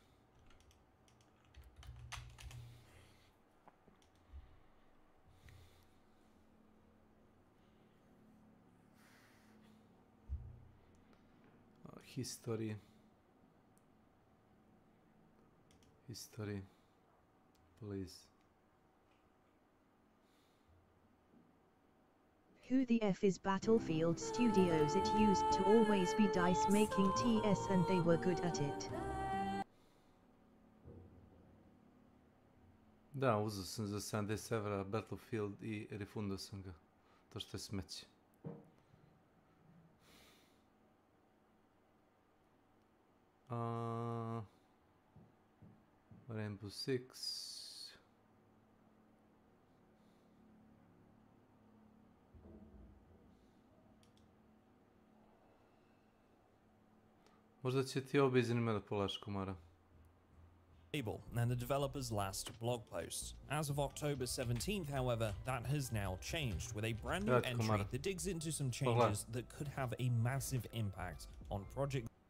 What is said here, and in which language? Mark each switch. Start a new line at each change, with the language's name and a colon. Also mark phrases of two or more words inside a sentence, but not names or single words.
English: History, please. Who the F is Battlefield Studios? It used to always be DICE making TS and they were good at it.
Serbian: Da, uzeo sam za 70 evra Battlefield i refundao sam ga. To što je smeće. Rainbow Six. Možda će ti ovo biti zanimljivo da pogledaš, Komara.
English: And the developer's last blog post. As of October 17th, however, that has now changed with a brand new entry that digs into some changes that could have a massive impact on project.